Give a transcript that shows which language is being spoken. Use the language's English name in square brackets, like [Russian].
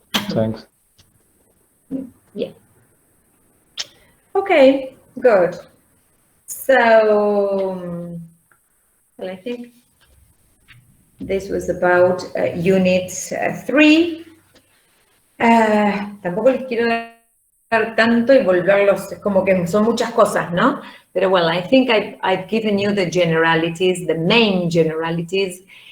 [English] Thanks. Yeah. Okay, good. So, well, I think this was about unit 3. [Spanish] Tampoco les quiero dar tanto y volverlos, es como que son muchas cosas, ¿no? Pero [English] well, I think I've given you the generalities, the main generalities.